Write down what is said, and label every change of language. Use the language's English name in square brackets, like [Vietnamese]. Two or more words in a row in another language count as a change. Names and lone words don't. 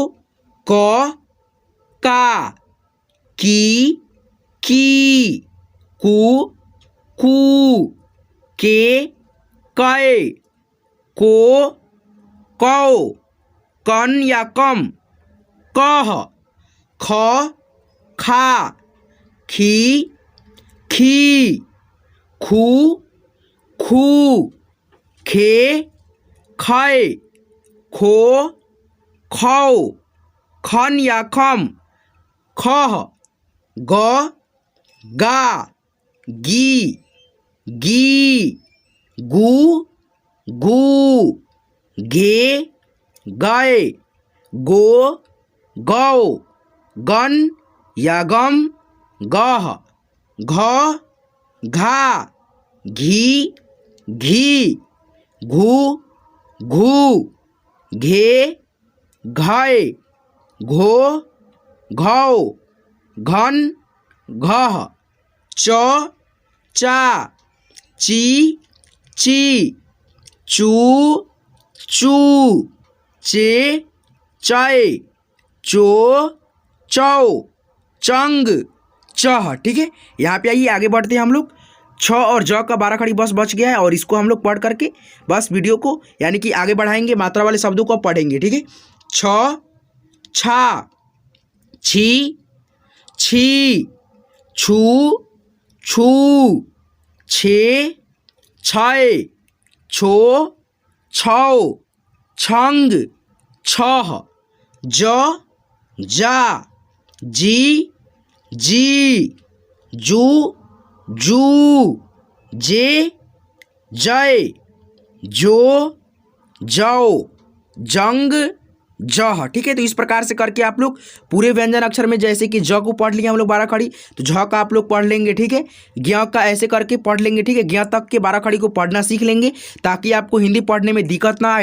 [Hindi] क, का, की, कु कू, के कै, को कौ, कन या कम, कह, ख खा, खी खी, खू खू, खे खे, खो खौ, खन या खम, खह, ग गा, गी गी, गू गू, गे गए, गो गौ, गन या गम, गह, घ घा, घी घी, घू घू, घे घय, घो घौ, घन घह, च चा, ची ची, चू चू, चे चय, चो चौ, चंग चह। ठीक है, यहाँ पे आइए आगे बढ़ते हैं हम लोग। छ और ज का 12 खड़ी बस बच गया है और इसको हम लोग पढ़ करके बस वीडियो को यानी कि आगे बढ़ाएंगे, मात्रा वाले शब्दों को पढ़ेंगे। ठीक है, छ छा, छी छी, छू छू, छे छय, छो छौ, छंग छह, ज जा, जी जी, जू जू, जे जय, जो जौ, जंग जह। ठीक है, तो इस प्रकार से करके आप लोग पूरे व्यंजन अक्षर में जैसे कि ज को पढ़ लिया हम लोग 12 खड़ी, तो झ का आप लोग पढ़ लेंगे। ठीक है, ज्ञ का ऐसे करके पढ़ लेंगे। ठीक है, ज्ञ तक के 12 खड़ी को पढ़ना सीख लेंगे ताकि आपको हिंदी पढ़ने में दिक्कत ना आए।